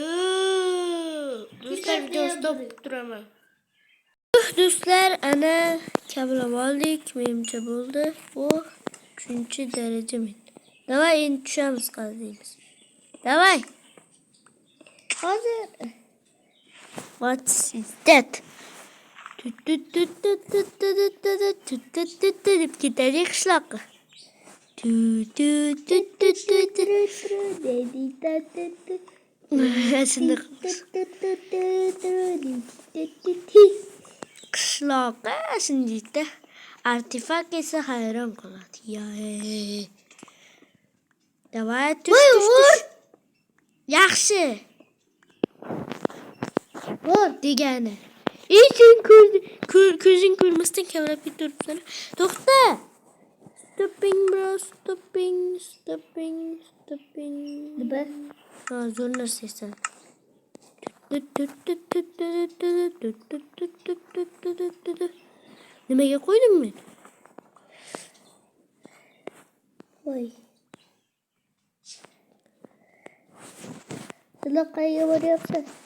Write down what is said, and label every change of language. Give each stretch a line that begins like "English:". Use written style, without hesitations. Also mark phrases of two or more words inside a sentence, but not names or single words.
Uzbek: Do'stlar, videosini topib turaman. Do'stlar, ana kablab oldik. Menimcha bo'ldi. Bu 3-daraja men. Davay, endi tushamiz qaziymiz. Davay. Hozir.
English: What is that?
Uzbek: Deb ketaylik qishloqqa. Qishloqqa shundayda artefakt esa hayron qoladi. Davay, tush. Yaxshi. Bor degani. Sen ko'zing ko'rmasdan kavlab keturibsan. To'xta.
English: Stopping, bro. Stopping.
Uzbek: Nima? Ha, zo'r narsasan. Nimaga qo'ydim men? Voy. Qanaqa boryapsan?